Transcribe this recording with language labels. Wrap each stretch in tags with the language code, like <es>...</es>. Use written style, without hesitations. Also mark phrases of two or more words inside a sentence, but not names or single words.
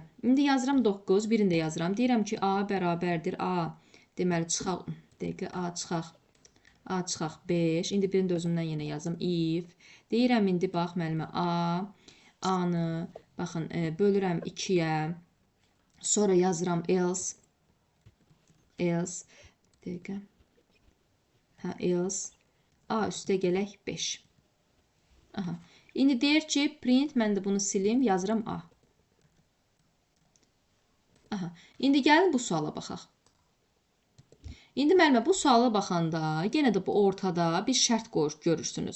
<az>İndi yazıram 9, birini də yazıram. Deyirəm ki, A bərabərdir A. Deməli çıxaq, dəqiqə A çıxaq. A çıxaq 5. İndi birini də özümdən yenə yazım. If. Deyirəm indi bax müəllimə A. A-nı baxın bölürəm 2-yə. Sonra yazıram else. Else. Dəqiqə. Else. A üstə gələk 5. Aha. İndi deyir ki, print, mən də bunu silim, yazıram A. Aha. İndi gəlin bu suala baxaq. İndi müəllimə bu suala baxanda, yenə də bu ortada bir şərt görürsünüz.</az>